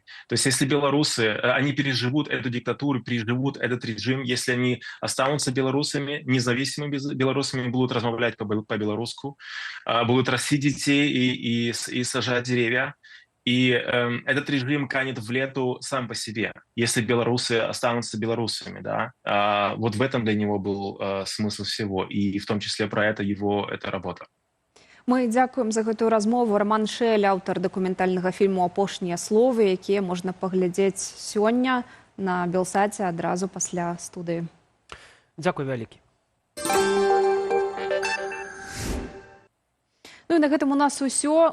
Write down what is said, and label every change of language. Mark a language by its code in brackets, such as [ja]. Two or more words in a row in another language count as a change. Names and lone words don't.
[ru] То есть если белорусы, они переживут эту диктатуру, переживут этот режим, если они останутся белорусами, независимыми белорусами, будут размовлять по-белорусски, будут растить детей и сажать деревья, и этот режим канет в лету сам по себе, если белорусы останутся белорусами. Да? Вот в этом для него был смысл всего, и в том числе про это эта работа. [be] Мы дзякуем за гэтую размову. Роман Шэль, аўтар дакументальнага фільму «Апошнія словы», якія можна паглядзець сёння на Белсаце адразу пасля студыі. Дзякуй вялікі. І на гэтым у нас усё.